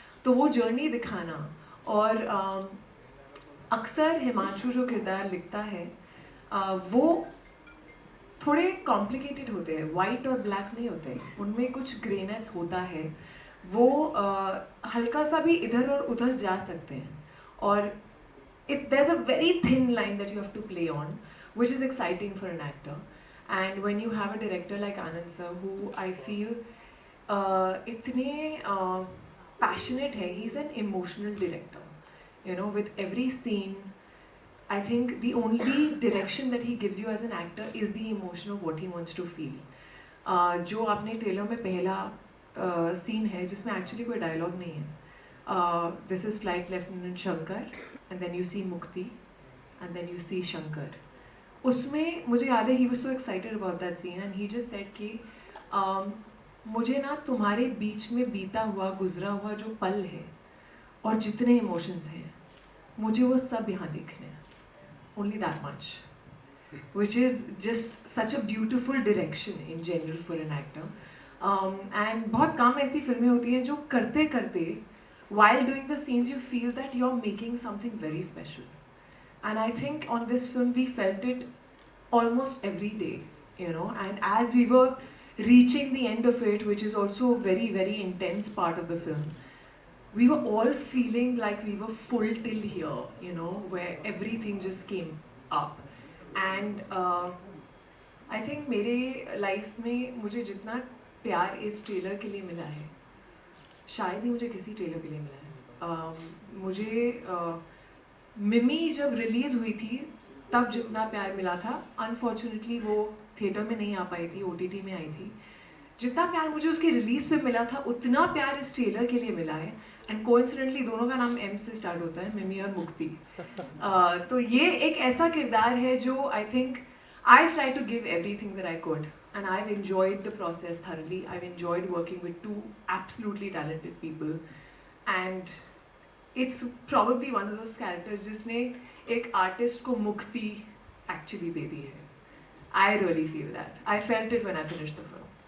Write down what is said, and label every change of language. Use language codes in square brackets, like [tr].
[hi] तो वो जर्नी दिखाना, और अक्सर हिमांशु जो किरदार लिखता है वो थोड़े कॉम्प्लिकेटेड होते हैं, वाइट और ब्लैक नहीं होते, उनमें कुछ ग्रेनेस होता है, वो हल्का सा भी इधर और उधर जा सकते हैं, और [en] there's a very thin line that you have to play on, which is exciting for an actor. And when you have a director like Anand sir, who I feel [hi] itne passionate hai, [en] he's an emotional director, you know, with every scene I think the only direction that he gives you as an actor is the emotion of what he wants to feel. [hi] जो आपने trailer में पहला scene है जिसमें actually कोई dialogue नहीं है, [en] This is flight lieutenant Shankar and then you see Mukti and then you see Shankar. [hi] उसमें मुझे याद है [en] he was so excited about that scene and he just said [hi] कि मुझे ना तुम्हारे बीच में बीता हुआ गुजरा हुआ जो पल है और जितने इमोशंस हैं मुझे वो सब यहाँ देखने हैं, [en] only that much, which is just such a beautiful direction in general for an actor. And [hi] बहुत कम ऐसी फिल्में होती हैं जो करते करते [en] while doing the scenes you feel that you're making something very special, and I think on this film we felt it almost every day, you know, and as we were reaching the end of it, which is also a very very intense part of the film, we were all feeling like we were full till here, you know, where everything just came up. [hi] And I think मेरे life में मुझे जितना प्यार इस trailer के लिए मिला है शायद ही मुझे किसी ट्रेलर के लिए मिला है। मुझे मिमी जब रिलीज़ हुई थी तब जितना प्यार मिला था, अनफॉर्चुनेटली वो थिएटर में नहीं आ पाई थी, OTT में आई थी। जितना प्यार मुझे उसकी रिलीज़ पे मिला था उतना प्यार इस ट्रेलर के लिए मिला है, एंड कोइंसिडेंटली दोनों का नाम M से स्टार्ट होता है, मिमी और मुक्ति। तो ये एक ऐसा किरदार है जो [en] I think I try to give everything that I could and I've enjoyed the process thoroughly. I've enjoyed working with two absolutely talented people, and it's probably one of those characters [hi] जिसने एक artist को मुक्ति actually दे दी है. [en] I really feel that. I felt it when I finished the film.